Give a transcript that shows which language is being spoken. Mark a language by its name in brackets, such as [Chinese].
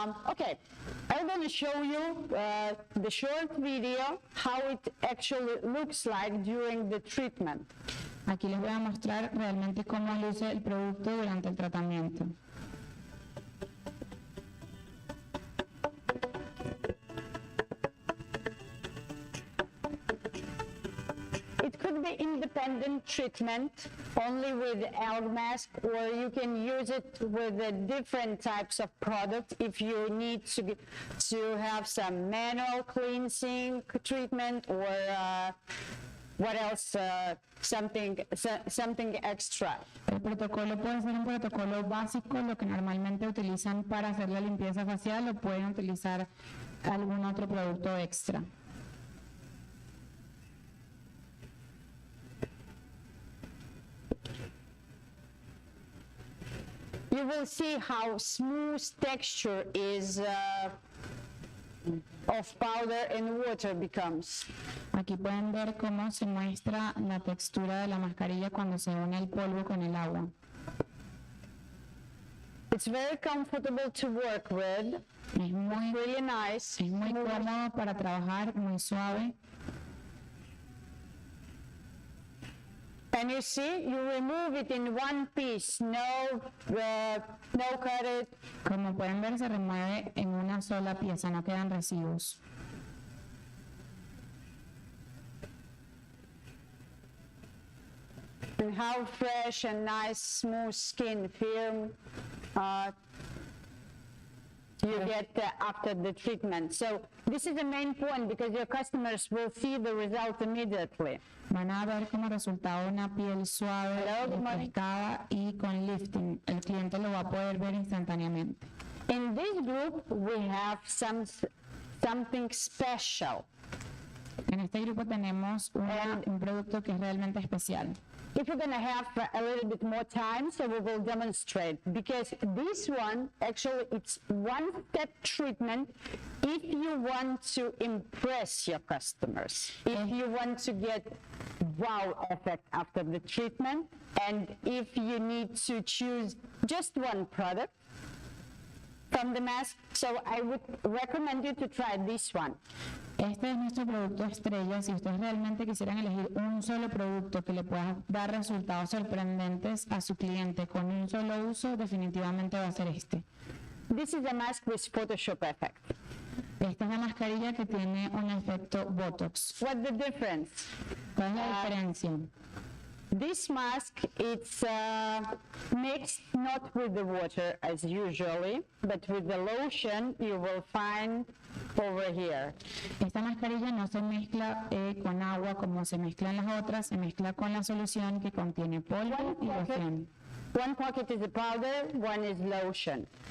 [English] Okay, I'm going to show you the short video how it actually looks like during the treatment. [Spanish] Aquí les voy a mostrar realmente cómo luce el producto durante el tratamiento. [English] It could be independent treatment only with algae mask, or you can use it with different types of products if you need to have some manual cleansing treatment or what else, something extra. [Spanish] El protocolo puede ser un protocolo básico, lo que normalmente utilizan para hacer la limpieza facial, o pueden utilizar algún otro producto extra. [English] You will see how smooth texture is of powder and water becomes. [Spanish] Aquí pueden ver cómo se muestra la textura de la mascarilla cuando se une el polvo con el agua. [English] It's very comfortable to work with. [Spanish] Es muy, [English] Really nice. [Spanish] es muy cómodo para trabajar, muy suave. [English] And you see, you remove it in one piece, no cut it. [Spanish] Como pueden ver, se remueve en una sola pieza, no quedan residuos. [English] And how fresh and nice, smooth skin film you get after the treatment. So this is the main point because your customers will see the result immediately. [Spanish] Van a ver como resultado una piel suave, refrescada y con lifting. El cliente lo va a poder ver instantáneamente. [English] In this group, we have something special. [Spanish] En este grupo tenemos un producto que es realmente especial. [English] If you're going to have a little bit more time, so we will demonstrate, because this one, actually, it's one-step treatment if you want to impress your customers, if you want to get wow effect after the treatment, and if you need to choose just one product from the mask, so I would recommend you to try this one. [Spanish] Este es nuestro producto estrella. Si ustedes realmente quisieran elegir un solo producto que le pueda dar resultados sorprendentes a su cliente con un solo uso, definitivamente va a ser este. [English] This is a mask with Photoshop effect. [Spanish] Esta es la mascarilla que tiene un efecto Botox. [English] What's the difference? [Spanish] ¿Cuál es la diferencia? [English] This mask, it's mixed not with the water as usually, but with the lotion you will find over here. [Spanish] Esta mascarilla no se mezcla con agua como se mezclan las otras, se mezcla con la solución que contiene polvo y loción. [English] One pocket is the powder, one is lotion.